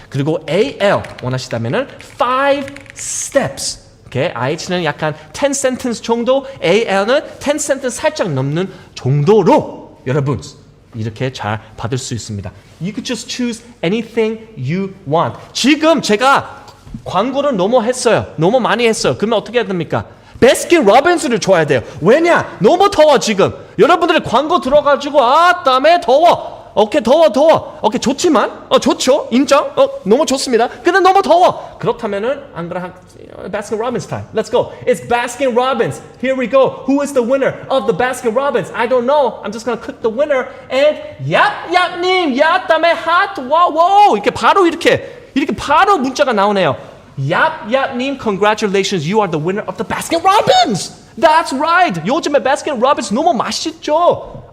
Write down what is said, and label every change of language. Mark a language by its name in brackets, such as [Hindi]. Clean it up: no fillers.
[Korean] 그리고 AL 원하시다면은 5 steps. 오케이, IH는 약간 10 sentence 정도, AL은 10 sentence 살짝 넘는 정도로 여러분 이렇게 잘 받을 수 있습니다. [English] You could just choose anything you want. [Korean] 지금 제가 광고를 너무 많이 했어요. 그러면 어떻게 해야 됩니까? 베스킨 로빈스를 줘야 돼요. 왜냐? 너무 더워 지금. 여러분들이 광고 들어가지고 땀에 더워. 오케이, 더워. 오케이, 좋지만 좋죠. 인정. 너무 좋습니다. 근데 너무 더워. 그렇다면은 [English] I'm gonna have Baskin Robbins time. Let's go. It's Baskin Robbins. Here we go. Who is the winner of the Baskin Robbins? I don't know. I'm just gonna click the winner and 얍님, [Korean] 땀에 [English] hot. wow. [Korean] 이렇게 바로 문자가 나오네요. 얍님, [English] congratulations, you are the winner of the Baskin Robbins. That's right. [Korean] 요즘에 Baskin Robbins 너무 맛있죠.